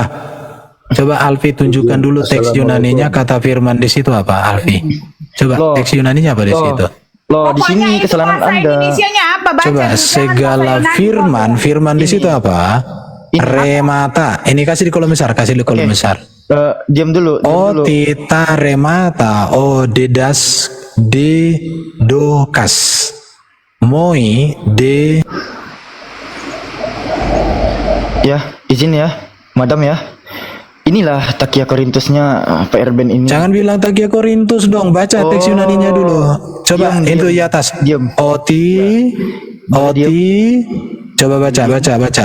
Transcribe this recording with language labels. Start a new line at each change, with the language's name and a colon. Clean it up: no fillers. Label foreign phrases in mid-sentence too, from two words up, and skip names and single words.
Indonesian: Coba Alfi tunjukkan dulu teks Yunaninya, kata firman di situ apa Alfi? Coba Loh. teks Yunaninya apa di situ? Loh, di sini Pokoknya itu kesalahan bahasa Anda. Indonesianya apa? Baca Coba jangan segala bahasa Yunani, firman, Bro. firman di situ apa? Remata. Ini kasih di kolom besar, kasih di kolom Oke. besar. Diam dulu, diam dulu.
Greek: Ότι τα ρήματα, δέδας δε δώκας, μοι δε.
Indonesian: Ya, izin ya, Madam ya. Inilah Takia Korintusnya Pak Erben ini. Jangan bilang Takia Korintus dong, baca teks Yunaninya dulu. Coba Diam, itu diam. di atas. Diam. Oti, coba baca.